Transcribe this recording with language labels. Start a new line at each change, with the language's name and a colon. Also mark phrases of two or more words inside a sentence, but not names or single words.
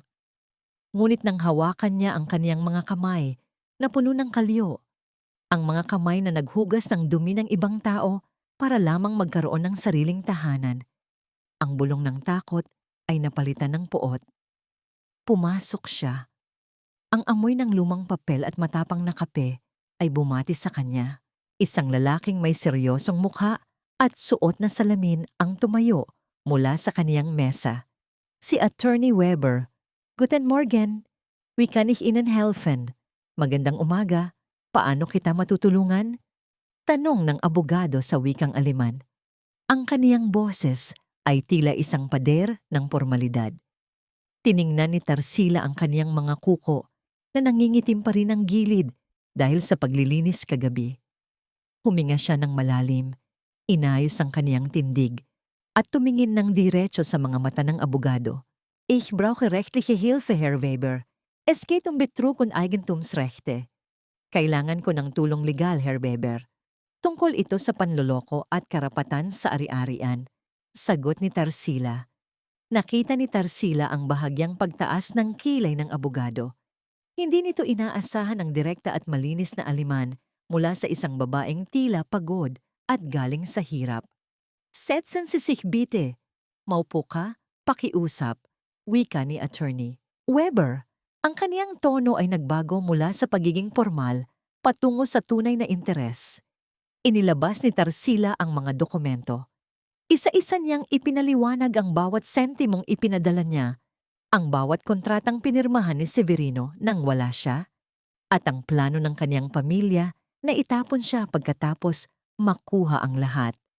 Filipino: Ngunit nang hawakan niya ang kaniyang mga kamay na puno ng kalyo, ang mga kamay na naghugas ng dumi ng ibang tao para lamang magkaroon ng sariling tahanan, ang bulong ng takot ay napalitan ng puot. Pumasok siya. Ang amoy ng lumang papel at matapang na kape ay bumati sa kanya. Isang lalaking may seryosong mukha at suot na salamin ang tumayo mula sa kaniyang mesa.
German: Si Attorney Weber. Guten Morgen. Wie kann ich Ihnen helfen?
Filipino: Magandang umaga. Paano kita matutulungan? Tanong ng abogado sa wikang Aleman. Ang kaniyang boses ay tila isang pader ng pormalidad. Tiningnan ni Tarsila ang kaniyang mga kuko na nangingitim pa rin ang gilid dahil sa paglilinis kagabi. Huminga siya ng malalim, inayos ang kaniyang tindig, at tumingin ng diretso sa mga mata ng abogado.
German: Ich brauche rechtliche Hilfe, Herr Weber. Es geht um Betrug und Eigentumsrechte.
Filipino: Kailangan ko ng tulong legal, Herr Weber. Tungkol ito sa panloloko at karapatan sa ari-arian. Sagot ni Tarsila. Nakita ni Tarsila ang bahagyang pagtaas ng kilay ng abogado. Hindi nito inaasahan ang direkta at malinis na aliman mula sa isang babaeng tila pagod at galing sa hirap.
German: Setzen Sie sich bitte.
Filipino: Maupo ka, pakiusap, wika ni attorney. Weber, ang kaniyang tono ay nagbago mula sa pagiging formal patungo sa tunay na interes. Inilabas ni Tarsila ang mga dokumento. Isa-isa niyang ipinaliwanag ang bawat sentimong ipinadala niya, ang bawat kontratang pinirmahan ni Severino nang wala siya, at ang plano ng kaniyang pamilya na itapon siya pagkatapos makuha ang lahat.